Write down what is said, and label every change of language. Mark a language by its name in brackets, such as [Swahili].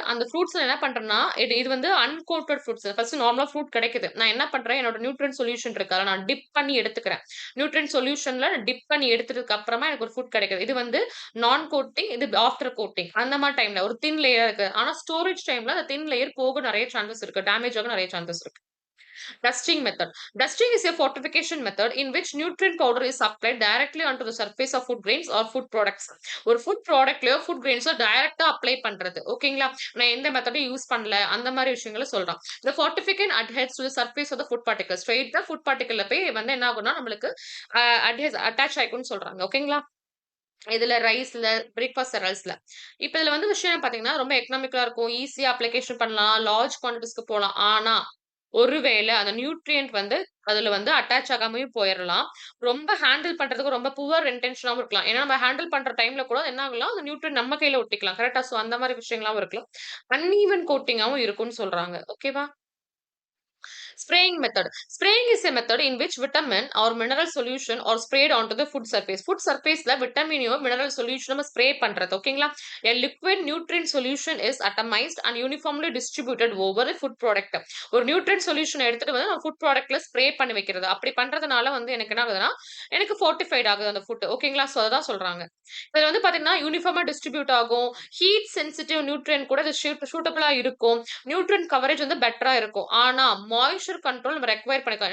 [Tamil] அந்த ஃப்ரூட்ஸ்ல என்ன பண்றேன்னா, இது இது வந்து அன்கோட்டட் ஃப்ரூட்ஸ். ஃபர்ஸ்ட் நார்மலா ஃப்ரூட் கிடைக்குது. நான் என்ன பண்றேன், என்னோட நியூட்ரியன்ட் சொல்யூஷன் இருக்கு. அத நான் டிப் பண்ணி எடுத்துக்கிறேன். நியூட்ரியன்ட் சொல்யூஷன்ல டிப் பண்ணி எடுத்ததுக்கு அப்புறமா எனக்கு ஒரு ஃப்ரூட் கிடைக்குது. இது வந்து நான் கோட்டிங், இது ஆஃப்டர் கோட்டிங். அந்த மாரி டைம்ல ஒரு தின் லேயர் இருக்கு. ஆனா ஸ்டோரேஜ் டைம்ல அந்த தின் லேயர் போக நெறைய சான்சஸ் இருக்கு. டேமேஜ் ஆக நெறைய சான்சஸ் இருக்கு. Dusting method. [English] Dusting is a fortification method in which nutrient powder is applied directly onto the surface of food grains or food products. [Tamil] ஒரு ஃபுட் ப்ராடக்ட்லயோ, ஃபுட் கிரெயின்ஸோ டைரக்ட்டா அப்ளை பண்றது. ஓகேங்களா? நான் எந்த மெத்தடும் யூஸ் பண்ணல. அந்த மாரி விஷயங்கள சொல்றான். [English] The fortificant adheres to the surface of the food particle. [Tamil] ஸ்ட்ரெயிட்டா ஃபுட் பார்ட்டிகிள்ல போய் வந்து என்ன ஆகும்னா, நம்மளுக்கு அட்ஹெஸ் அட்டாச் ஆயிக்கும்னு சொல்றாங்க. ஓகேங்களா? இதுல ரைஸ்ல, பிரேக்ஃபாஸ்ட் செரல்ஸ்ல. இப்ப இதுல வந்து விஷயம் பார்த்தீங்கன்னா, ரொம்ப எக்கனாமிக்கலா இருக்கும். ஈஸியா அப்ளிகேஷன் பண்ணலாம். லார்ஜ் குவான்டிட்டீஸ்க்கு போலாம். ஆனா, ஒருவேள அந்த நியூட்ரியன்ட் வந்து அதுல வந்து அட்டாச் ஆகாமயும் போயிரலாம். ரொம்ப ஹேண்டில் பண்றதுக்கு ரொம்ப புவர் இன்டென்ஷனாவும் இருக்கலாம். ஏன்னா, நம்ம ஹேண்டில் பண்ற டைம்ல கூட என்ன ஆகலாம், அந்த நியூட்ரியன்ட் நம்ம கையில ஒட்டிக்கலாம். கரெக்ட்டா? சோ அந்த மாரி விஷயங்களாவும் இருக்கலாம். அன்ஈவன் கோட்டிங்காவும் இருக்கும்னு சொல்றாங்க. ஓகேவா? Spraying method. [English] Spraying is a method in which vitamin or mineral solution are sprayed onto the food surface. [Tamil] Food surfaceல விட்டமினையோ, mineral solution நம்ம ஸ்ப்ரே பண்றது. ஓகேங்களா? [English] A liquid nutrient solution is atomized and uniformly distributed over a food product. [Tamil] ஒரு nutrient solution எடுத்துட்டு வந்து நம்ம food ப்ராடக்ட்ல spray பண்ணி வைக்கிறது. அப்படி பண்றதுனால வந்து எனக்கு என்ன ஆகுதுன்னா, எனக்கு ஃபோர்ட்டிஃபைட் ஆகுது அந்த ஃபுட். ஓகேங்களா? சோ அததான் சொல்றாங்க. இதுல வந்து பாத்தீங்கன்னா, யூனிஃபார்மா டிஸ்ட்ரிபியூட் ஆகும். ஹீட் சென்சிட்டிவ் நியூட்ரியன்ட் கூட இது சூட்டபிளா இருக்கும். நியூட்ரியன்ட் கவரேஜ் வந்து பெட்டரா இருக்கும். ஆனா, மாய்ஸ்சர் கண்ட்ரோல் நம்ம ரெக்வயர் பண்ணிக்கலாம்.